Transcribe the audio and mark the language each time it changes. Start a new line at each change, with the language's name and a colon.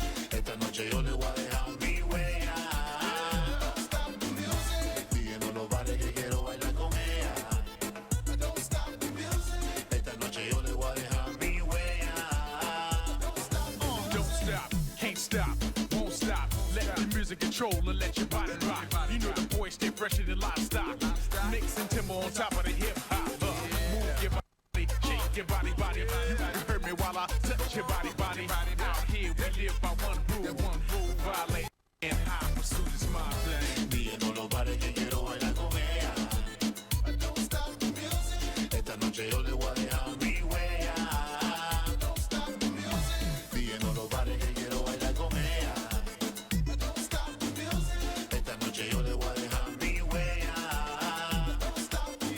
Spanish: Esta noche yo le voy a dejar mi huella. Y no lo pare que quiero bailar con ella. Esta noche yo le voy a dejar mi huella.
English: Don't stop, can't stop, won't stop. Let the music control and let your body rock. You know the boys stay fresher than livestock. Mixing timber on top of the hip hop. Move your body, shake your body. You heard me while I touch your body. Out here we live by one rule, violate and high pursuit is my thing.
Spanish: Dije no lo pare que quiero bailar con ella.
English: Don't stop the music.
Spanish: Esta noche yo le voy a dejar mi huella.
English: Don't stop the music.
Spanish: Dije no lo pare que quiero bailar con ella.
English: Don't stop the music.
Spanish: Esta noche yo le voy a dejar mi huella.
English: Don't stop the music.